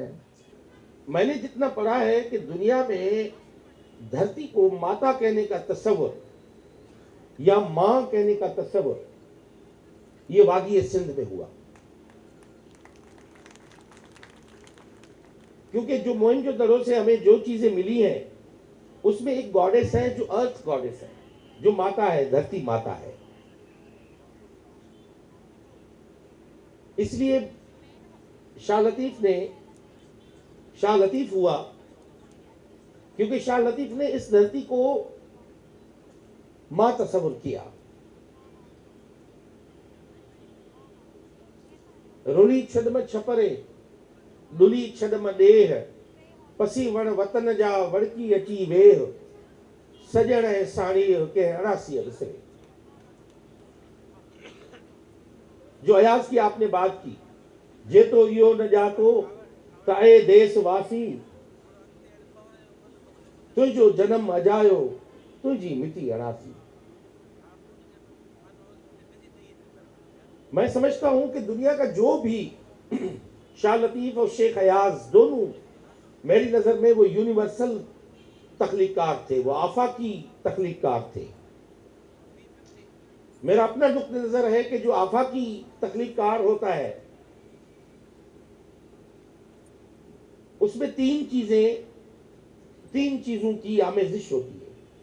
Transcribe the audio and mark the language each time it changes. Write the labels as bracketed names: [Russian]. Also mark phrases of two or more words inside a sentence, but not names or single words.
[Urdu] میں نے جتنا پڑھا ہے کہ دنیا میں دھرتی کو ماتا کہنے کا تصور یا ماں کہنے کا تصور یہ وادی سندھ میں ہوا، کیونکہ جو موہنجودڑو سے ہمیں جو چیزیں ملی ہیں اس میں ایک گاڈس ہے جو [English] earth goddess [Urdu] ہے، جو ماتا ہے، دھرتی ماتا ہے. اس لیے شاہ لطیف ہوا کیونکہ شاہ لطیف نے اس دھرتی کو ماں تصور کیا. [Sindhi] रुली छदम छपरे, दुली छदम देह, पसी वण वतन जा वड़की अची वेह, सजण ऐं साड़ीअ के अड़ासी विसरे। [Urdu] جو ایاز کی آپ نے بات کی, [Sindhi] जे तो यो न जातो ताए देशवासी, तुझो जन्म अजायो तुझी मिटी अड़ासी। [Urdu] میں سمجھتا ہوں کہ دنیا کا جو بھی شاہ لطیف اور شیخ حیاز دونوں میری نظر میں وہ یونیورسل تخلیق کار تھے، وہ آفاقی تخلیق کار تھے. میرا اپنا نقطہ نظر ہے کہ جو آفاقی تخلیق کار ہوتا ہے اس میں تین چیزوں کی آمیزش ہوتی ہے.